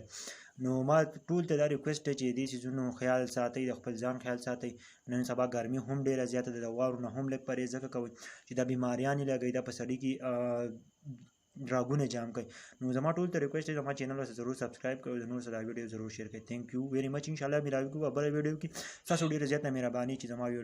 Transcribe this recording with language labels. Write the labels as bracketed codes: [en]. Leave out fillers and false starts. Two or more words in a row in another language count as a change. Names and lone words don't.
[ps] نو ما ټول ته دا ریکویسټ دی چې دې څیزونو خیال ساتئ، د خپل ځان خیال ساتئ. نن سبا ګرمي هم ډېره زیاته ده، د واورو نه هم لږ پرهیز ځکه کوئ چې دا بیماریان یې لګوي، دا په سړي کې ډراګونه جام کوي. نو زما ټول ته ریکویسټ دی زما چینل ورسره ضرور سبسکرایب کړئ او د نورو سره دا ویډیو ضرور شیر کړئ. [en] Thank you very much. [ps] انشاءالله ملاوي کوو بله ویډیو کې. ستاسو ډېره زیاته مهرباني چې زما ویډیو